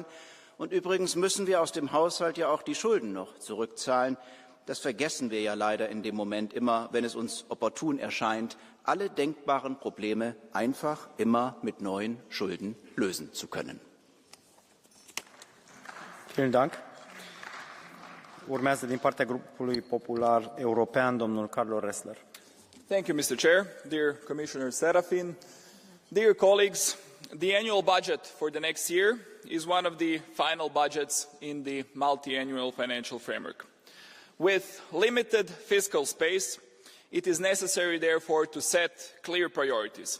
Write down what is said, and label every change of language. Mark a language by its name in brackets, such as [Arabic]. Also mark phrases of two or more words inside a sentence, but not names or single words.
[German] Und übrigens müssen wir aus dem Haushalt ja auch die Schulden noch zurückzahlen. Das vergessen wir ja leider in dem Moment immer, wenn es uns opportun erscheint, alle denkbaren Probleme einfach immer mit neuen Schulden lösen zu können. Vielen Dank. [Romanian] Urmează din partea grupului popular european domnul Carlo Ressler. [English] Thank you, Mr. Chair, dear Commissioner Serafin, dear colleagues. The annual budget for the next year is one of the final budgets in the multi-annual financial framework. With limited fiscal space, it is necessary, therefore, to set clear priorities.